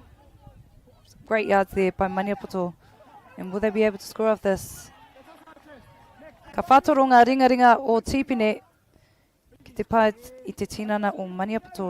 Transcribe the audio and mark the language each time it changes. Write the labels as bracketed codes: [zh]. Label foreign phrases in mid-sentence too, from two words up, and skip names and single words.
[en] Great yards there by Maniapoto. And will they be able to score off this? [mi] Ka whātoronga ringa o Tipene ki te pai i te tinana o Maniapoto.